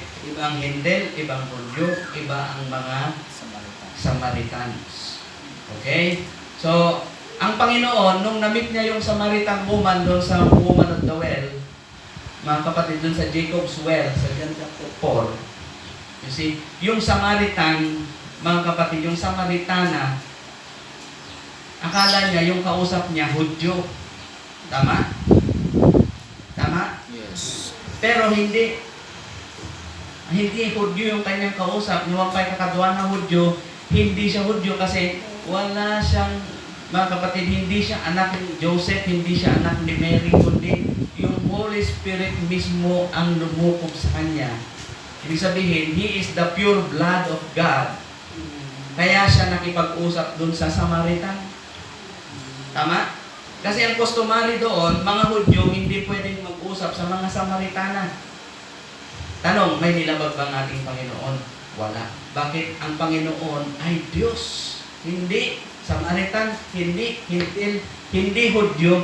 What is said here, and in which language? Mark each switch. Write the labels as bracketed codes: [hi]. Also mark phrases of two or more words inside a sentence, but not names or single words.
[tl] Iba ang Hindel, ibang Hudyo, iba ang mga Samaritans. Okay? So, ang Panginoon, nung na-meet niya yung [en] Samaritan woman [tl] doon sa Woman of the Well, mga kapatid doon sa Jacob's Well, sa John chapter 4, [en] you see, [tl] yung Samaritan, mga kapatid, yung Samaritana, akala niya yung kausap niya Hudyo. Tama? Tama? Yes. Pero hindi Hudyo yung kanyang kausap. Yung pa'y kakaduan na Hudyo, hindi siya Hudyo kasi wala siyang, mga kapatid, hindi siya anak ni Joseph, hindi siya anak ni Mary, kundi yung Holy Spirit mismo ang lumukog sa kanya. Ibig sabihin, [en] he is the pure blood of God. [tl] Kaya siya nakipag-usap dun sa Samaritan. Tama? Kasi ang customary doon, mga Hudyo, hindi pwedeng mag-usap sa mga Samaritana. Tanong, may nilabag ba ang ating Panginoon? Wala. Bakit ang Panginoon ay Diyos? Hindi Samaritan, hindi Hintil, hindi Hudyo.